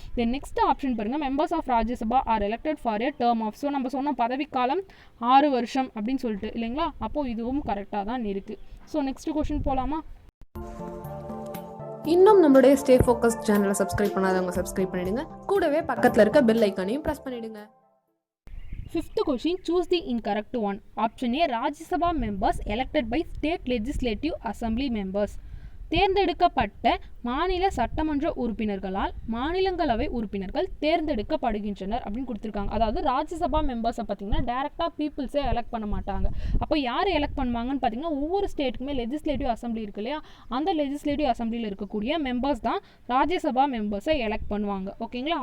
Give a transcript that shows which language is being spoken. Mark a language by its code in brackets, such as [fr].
[ta] Then next option பாருங்க, [en] Members of Rajya Sabha are elected for a term of. [ta] So நம்ம சொன்ன பதவிக்காலம் 6 வருஷம் அப்படின்னு சொல்லிட்டு இல்லைங்களா? அப்போ இதுவும் கரெக்டாக தான் இருக்குது. ஸோ நெக்ஸ்ட் கொஸ்டின் போகலாமா? இன்னும் நம்மளுடைய ஸ்டே ஃபோக்கஸ் சேனலை சப்ஸ்கிரைப் பண்ணாதவங்க சப்ஸ்கிரைப் பண்ணிடுங்க. கூடவே பக்கத்தில் இருக்க பெல் ஐக்கானையும் ப்ரெஸ் பண்ணிடுங்க. [en] Fifth question, choose the incorrect one. Option A, Rajya Sabha members elected by state legislative assembly members. [ta] தேர்ந்தெடுக்கப்பட்ட மாநில சட்டமன்ற உறுப்பினர்களால் மாநிலங்களவை உறுப்பினர்கள் தேர்ந்தெடுக்கப்படுகின்றனர் அப்படின்னு கொடுத்துருக்காங்க. அதாவது ராஜ்யசபா மெம்பர்ஸை பார்த்தீங்கன்னா டேரெக்டாக பீப்புள்ஸே எலெக்ட் பண்ண மாட்டாங்க. அப்போ யார் எலெக்ட் பண்ணுவாங்கன்னு பார்த்தீங்கன்னா, ஒவ்வொரு ஸ்டேட்டுக்குமே லெஜிஸ்லேட்டிவ் அசம்பிளி இருக்கு இல்லையா, அந்த லெஜிஸ்லேட்டிவ் அசம்பிளியில் இருக்கக்கூடிய மெம்பர்ஸ் தான் ராஜ்யசபா மெம்பர்ஸை எலெக்ட் பண்ணுவாங்க. ஓகேங்களா?